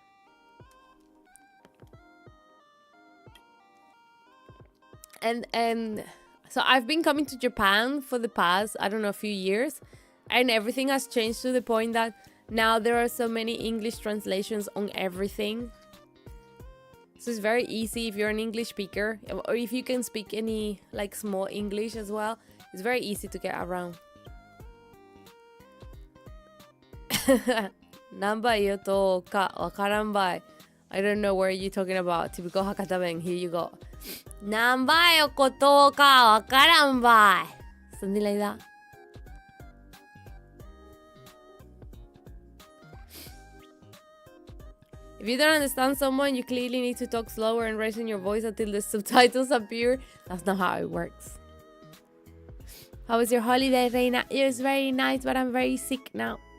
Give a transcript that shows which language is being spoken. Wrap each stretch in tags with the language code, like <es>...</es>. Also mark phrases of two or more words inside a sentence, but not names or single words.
<en>And so I've been coming to Japan for the past, I don't know, a few years, and everything has changed to the point that now there are so many English translations on everything. So it's very easy if you're an English speaker, or if you can speak any like small English as well. It's very easy to get around.</en> <ja>なんばいよとかわからんばい.</ja> <en>I don't know where you're talking about. Typical Hakata Ben. Here you go.</en> <ja>なんばいよことかわからんばい.</ja> <en>Something like that. If you don't understand someone, you clearly need to talk slower and raising your voice until the subtitles appear. That's not how it works. How was your holiday, Reina? It was very nice, but I'm very sick now.</en>